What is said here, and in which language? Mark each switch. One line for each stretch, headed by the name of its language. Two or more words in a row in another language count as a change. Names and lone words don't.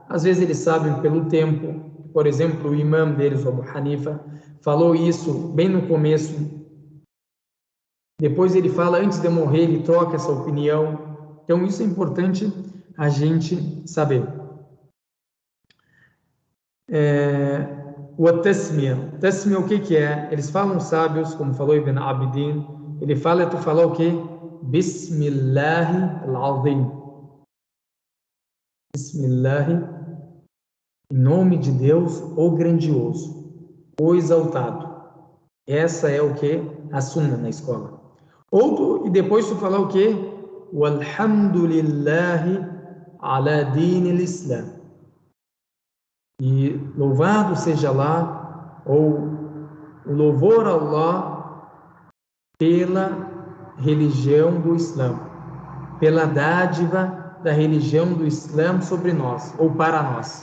Portuguese: Às vezes eles sabem pelo tempo, por exemplo, o imã deles, o Abu Hanifa, falou isso bem no começo, depois ele fala, antes de morrer, ele troca essa opinião. Então isso é importante a gente saber. O Tasmiya. Tasmiya, o que que é? Eles falam sábios, como falou Ibn Abidin, ele fala, tu falar o quê?
Arabic: بسم الله العظيم.
Portuguese: Bismillah, em nome de Deus, o grandioso, o exaltado. Essa é o que? A sunna na escola. E depois tu falar o quê?
Arabic: والحمد لله على دين الإسلام.
Portuguese: E louvado seja Allah, ou o louvor a Allah pela religião do Islã, pela dádiva da religião do Islã sobre nós, ou para nós.